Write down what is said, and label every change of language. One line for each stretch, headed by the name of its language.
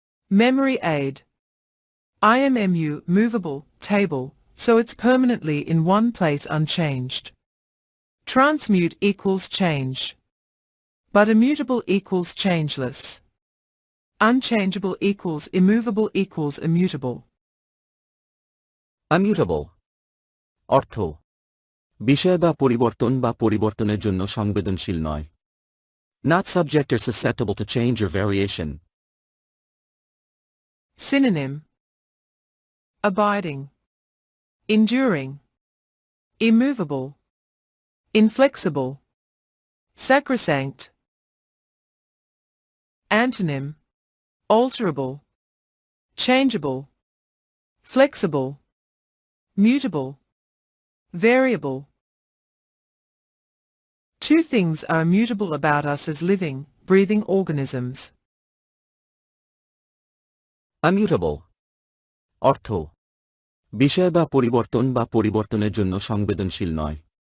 English: Memory aid. IMMU, movable, table, so it's permanently in one place unchanged. Transmute equals change. But immutable equals changeless. Unchangeable equals immovable equals immutable.
Bangla: Immutable অর্থ বিষয় বা পরিবর্তনের জন্য সংবেদনশীল নয়।
English: Not subject or susceptible to change or variation. Synonym: abiding, enduring, immovable, inflexible, sacrosanct. Antonym: alterable, changeable, flexible, mutable, variable. Two things are immutable about us as living, breathing organisms. Immutable.
Bangla: অর্থ: বিষয় বা পরিবর্তনের জন্য সংবেদনশীল নয়।